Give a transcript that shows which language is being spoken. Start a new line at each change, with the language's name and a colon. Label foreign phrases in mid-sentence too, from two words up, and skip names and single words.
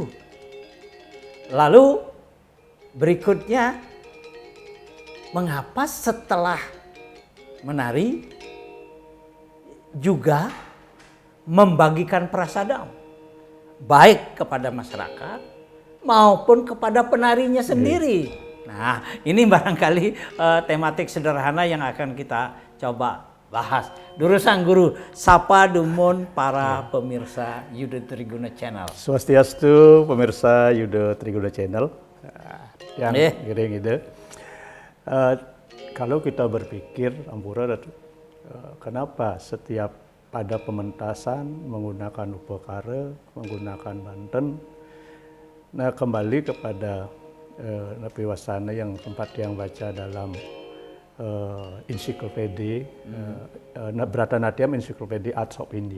Indonesian: Lalu berikutnya, mengapa setelah menari juga membagikan prasadam baik kepada masyarakat maupun kepada penarinya sendiri. Nah, ini barangkali tematik sederhana yang akan kita coba bahas. Sang Guru,
Balinese: sapa dumun
Indonesian: para pemirsa Yudha Triguna Channel. Swastiastu, pemirsa Yudha Triguna Channel. Yang giring itu. Kalau kita berpikir, Ampura, kenapa setiap pada pementasan menggunakan upakara, menggunakan Banten, nah kembali kepada Napi Wasana yang sempat yang baca dalam ensiklopedia Bharatanatyam Encyclopedia Arts of India.